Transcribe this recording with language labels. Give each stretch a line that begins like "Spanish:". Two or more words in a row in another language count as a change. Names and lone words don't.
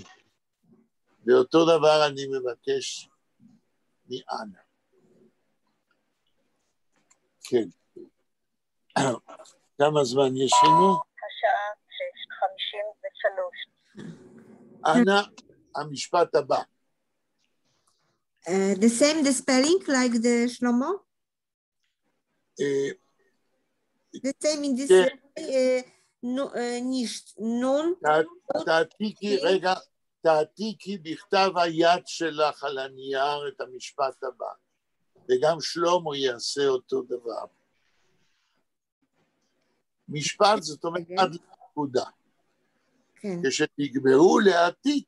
Hebrew: ואותו דבר אני מבקש מאנה. כן. כמה זמן יש לנו? השעה 6:53. אנא, המשפט הבא.
English: The same, the spelling like the Shlomo? The same in this way,
Yiddish: nicht, nun.
Hebrew: תעתיקי בכתב היד שלך על הנייר את המשפט הבא, וגם שלמה יעשה אותו דבר. משפט זאת אומרת עד לנקודה. כשתגמרו להעתיק,